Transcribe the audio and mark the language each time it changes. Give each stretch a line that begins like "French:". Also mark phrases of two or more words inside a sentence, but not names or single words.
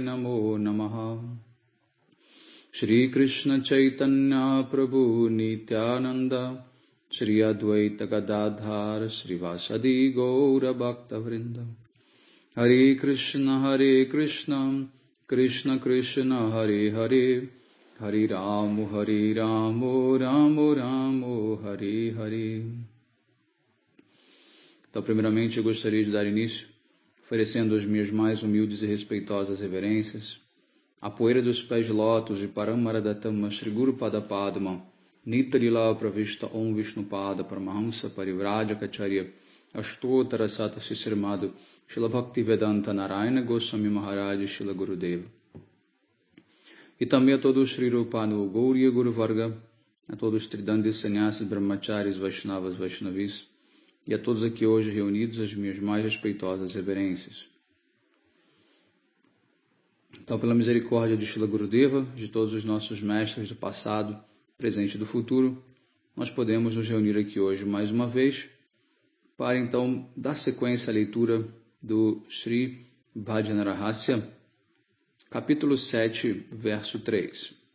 Sanskrit: Namo Namaha Shri Krishna Chaitanya Prabhu Nityananda Shri Advaita Gadadhar Shri Vasadi Gaura Bhakta Vrinda Hare Krishna Krishna Krishna Hare Hare Hare Ramo Ramo Ramo Hare Hare.
Portuguese: Então, primeiramente, eu gostaria de dar início oferecendo as minhas mais humildes e respeitosas reverências à poeira dos pés de lótus de
Sanskrit: Paramaradattama Shri Guru Pada Padma Nitarila Pravishta Om Vishnupada Paramahamsa Parivrajacacharya Ashtotara Sata Sisrimado Shila Bhaktivedanta Narayana Goswami Maharaj Shila Gurudeva.
Portuguese: E também a todos os Sri Rupa no Gauriya Guru Varga, a todos os Tridandis, Sannyasis, Brahmacharis, Vaishnavas, Vaishnavis, e a todos aqui hoje reunidos as minhas mais respeitosas reverências. Então, pela misericórdia de Shila Gurudeva, de todos os nossos mestres do passado, presente e do futuro, nós podemos nos reunir aqui hoje mais uma vez, para então dar sequência à leitura do Sri Bhajanarahasya, capítulo 7, verso 3.